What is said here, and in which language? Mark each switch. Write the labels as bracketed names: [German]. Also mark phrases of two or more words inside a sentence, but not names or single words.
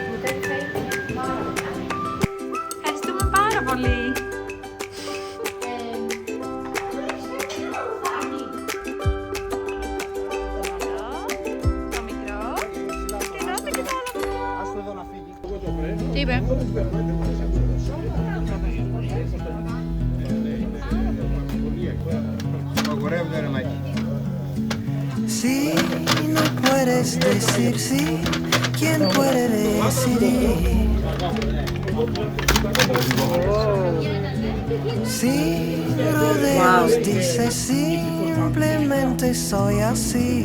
[Greek] Ευχαριστούμε πάρα πολύ. Το μικρό. Και εδώ το κοιτάλαμε. Τι είπε. [Spanish] Si no puedes decir sí, ¿quién puede decidir? Si rodeos dices simplemente soy así.